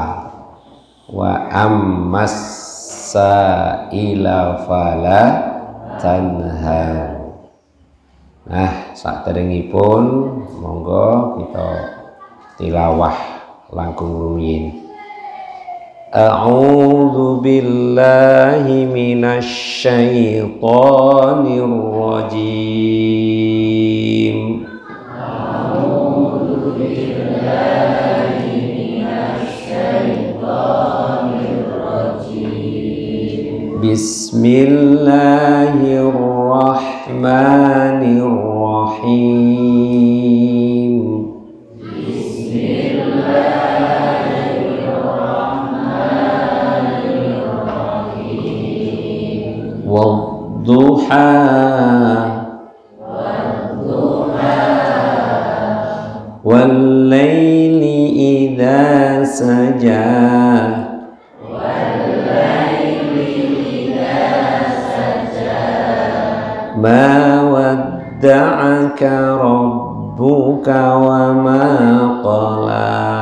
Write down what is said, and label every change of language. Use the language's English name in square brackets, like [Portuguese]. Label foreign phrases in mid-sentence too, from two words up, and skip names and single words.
[Arabic] وأما السائل فلا تنهر. [Javanese] Nah, saderengipun monggo kita tilawah langkung rumiyin. [Arabic] أعوذ بالله من الشيطان الرجيم. أعوذ بالله من الشيطان الرجيم. بسم الله الرحمن الرحيم. بسم الله الرحمن الرحيم. والضحى والليل إذا سجى ما ودعك ربك وما قلى.